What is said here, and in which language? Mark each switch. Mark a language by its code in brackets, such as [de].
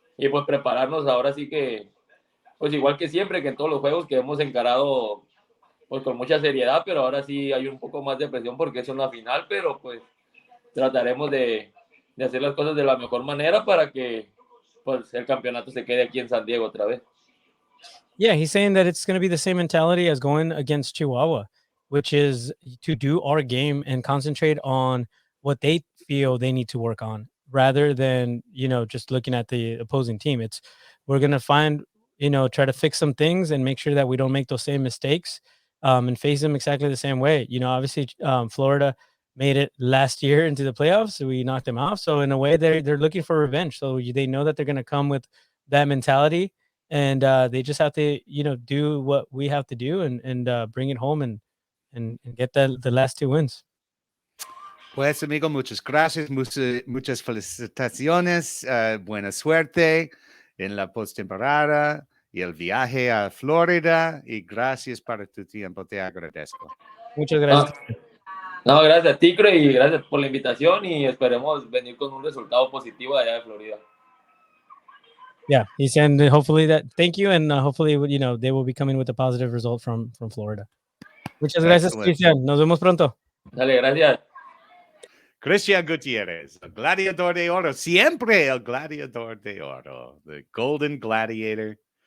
[es] pues prepararnos ahora sí que, pues igual que siempre, que en todos los juegos que hemos encarado pues con mucha seriedad, pero ahora sí hay un poco más de presión porque es una final, pero pues trataremos de hacer las cosas de la mejor manera para que pues el campeonato se quede aquí en San Diego otra vez. [en] Yeah, he's saying that it's going to be the same mentality as going against Chihuahua, which is to do our game and concentrate on what they feel they need to work on rather than, just looking at the opposing team. We're going to find, try to fix some things and make sure that we don't make those same mistakes and face them exactly the same way. Obviously, Florida made it last year into the playoffs, so we knocked them off. So in a way, they're looking for revenge. So they know that they're going to come with that mentality, and they just have to, do what we have to do and bring it home and get the last 2 wins. [es] Pues, amigo, muchas gracias, muchas felicitaciones, buena suerte en la postemporada y el viaje a Florida, y gracias para tu tiempo, te agradezco. Muchas gracias. No, gracias a ti, Craig, y gracias por la invitación y esperemos venir con un resultado positivo de allá de Florida. [en] Yeah, he's saying hopefully thank you, and hopefully, they will be coming with a positive result from Florida. [es] Muchas gracias, Cristian. Nos vemos pronto. Dale, gracias. Cristian Gutierrez, el gladiador de oro, siempre el gladiador de oro, [en] the golden gladiator.